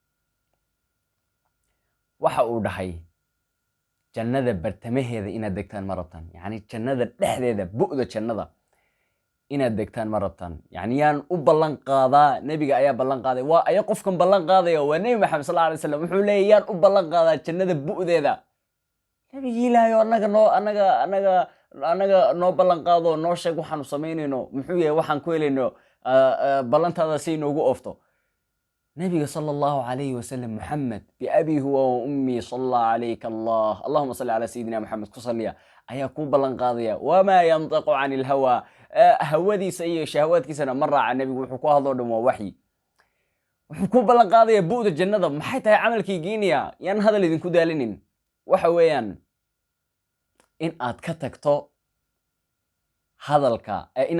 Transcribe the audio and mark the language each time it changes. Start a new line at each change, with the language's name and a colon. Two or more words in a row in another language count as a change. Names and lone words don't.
Somali: waxa uu dhahay jannada bartamaheeda inaad degtaan ma rabtaan yani jannada dhexdeeda bu'da jannada inaad degtaan ma rabtaan yani yaan u ballan qaadaa nabiga ayaa ballan qaaday waa aya qofkan ballan qaadaya waa nabi maxamed
Arabic: صلى الله عليه وسلم
Somali: wuxuu leeyahay yaan u ballan qaadaa jannada bu'deeda nabigi ilaahay anaga noo ballan qaado noo sheeg waxaanu samaynayno muxuu yahay waxaan ku helayno ballantaada si inoogu oofto nabiga sallallahu
Arabic: عليه وسلم محمد بأبيه وأمي صلى الله عليك الله اللهم صل على سيدنا محمد
Somali: ku salliya ayaa ku ballan qaadaya
Arabic: وما ينطق عن الهوى
Somali: hawadiisa iyo shahwaadkiisana ma raaca nabigu wuxuu ku hadlo dhan waa waxyi wuxuu ku ballan qaadaya bu'da jannada maxay tahay camalkii geynaya yaan hadal idinku daalinin waxa weeyaan in aad ka tagto hadalka inaad